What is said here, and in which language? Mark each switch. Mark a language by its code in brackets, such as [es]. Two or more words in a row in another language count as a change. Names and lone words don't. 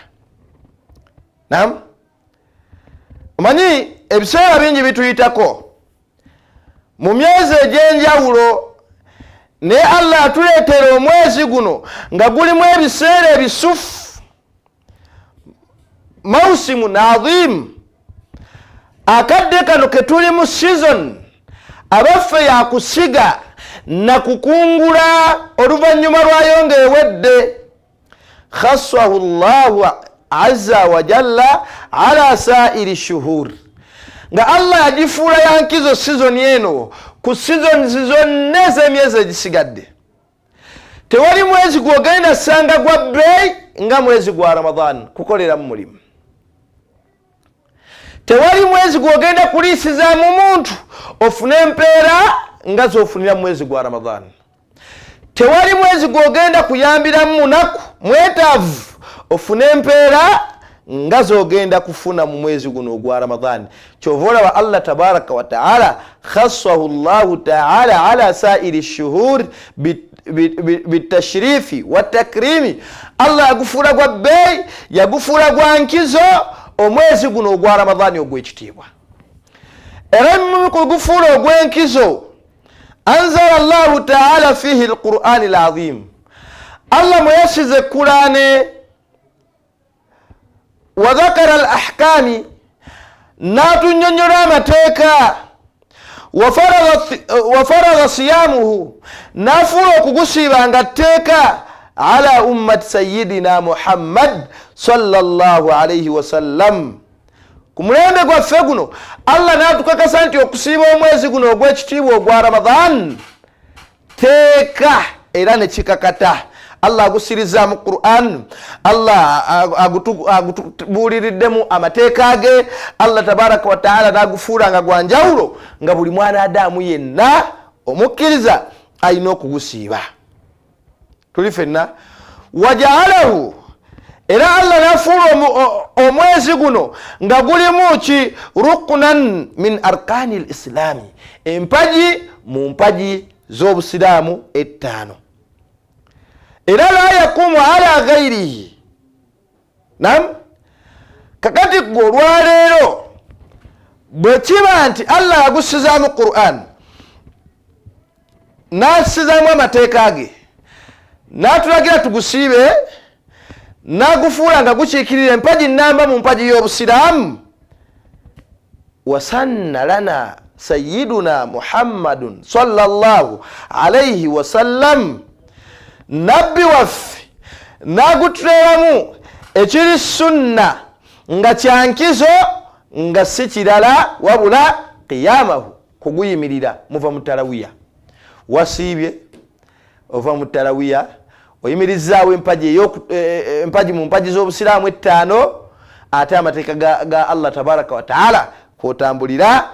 [lg] Naam, omanyi ebiseera bingi bituyitako mu myezi egy'enjawulo, naye Allah atuleetera omwezi guno nga gulimu ebiseera ebisufu, [ar] موسم عظيم. [lg] Akadde kano ke tuli mu season abaffe yakusiga na kukungula oluvannyuma lwayo ng'ewedde. [ar] خصه الله عز وجل على سائر الشهور, [lg] nga Allah yagifuula yankizo season eno ku season zonna ez'emyezi egisigadde. Tewali mwezi gw'ogenda sanga gwa bbeeyi nga mwezi gwa Ramadan kukoleramu mulimu. Tewali mwezi gw'ogenda kuliisizaamu muntu ofune empeera nga z'ofunira mwezi gwa Ramadan. Tewali mwezi gw'ogenda kuyambiramu munaku mwetaavu ofune empeera nga z'ogenda kufuna mu mwezi guno ogwa Ramadan. Kyova olaba [ar] الله تبارك وتعالى خصه الله تعالى على سائر الشهور بالتشريف والتكريم. [lg] Allah yagufuula gwa bbeeyi, yagufuula gwa nkizo omwezi guno ogwa Ramadan ogw'ekitiibwa. Era mu kugufuula ogw'enkizo [ar] أنزل الله تعالى فيه القرآن العظيم. [lg] Allah mweyasize Qur'ane [ar] وذكر الأحكام, [lg] n'atunyonnyola amateeka, [ar] وفرض صيامه, [lg] n'afuula okugusiibanga tteeka [ar] على أمة سيدنا محمد صلى الله عليه وسلم. [lg] Ku mulembe gwaffe guno Allah n'atukakasa nti okusiiba omwezi guno ogw'ekitiibwa ogwa Ramadan teeka era ne kikakata. Allah agusiriza mu Qur'an, Allah agutubuliriddemu amateeka ge, Allah [ar] تبارك وتعالى [lg] nagufuula nga gwa njawulo nga buli mwana Adamu yenna omukkiriza alina okugusiiba. Tuli fenna wajaalahu, era Allah nafuula omwezi guno nga gulimu ki [ar] ركنا من أركان الإسلام, [lg] empaji mu mpaji z'obusiraamu ettaano. [ar] Era لا يقوم على غيره. [lg] Nam kakati gwe olwaleero bwe kiba nti Allah agusizaamu Qur'an, n'asizaamu amateeka ge, n'atulagira tugusiibe, n'agufuula nga gukiikirira empaji nnamba mu mpaji y'obusiraamu, [ar] وسن لنا سيدنا محمد صلى الله عليه وسلم, [lg] nabbi waffe n'agutuleeramu ekiri sunna nga kyankizo nga si kirala wabula qiyamahu, kuguyimirira. Muva mu tarawiya, wasiibye ova mu tarawiya, oyimirizaawo empaji mu mpaji z'obusiraamu ettaano, ate amateeka ga Allah [ar] تبارك وتعالى [lg] kwotambulira.